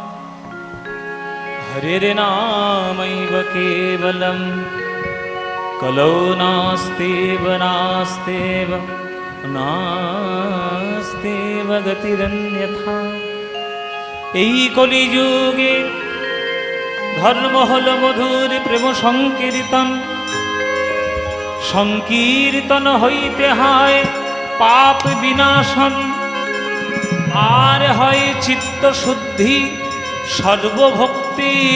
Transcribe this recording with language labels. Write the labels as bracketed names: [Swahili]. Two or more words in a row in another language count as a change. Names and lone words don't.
[Sanskrit] হরের নামৈব কেবলম কলৌ নাস্তেব নাস্তেব নাস্তেব গতিরন্যথা। [Bangla] এই কলিযুগে ধর্ম হল মধুর প্রেম সংকীর্তন, সংকীর্তন হইতে হয় পাপ বিনাশন, আর হয় চিত্ত শুদ্ধি সর্বভক্তি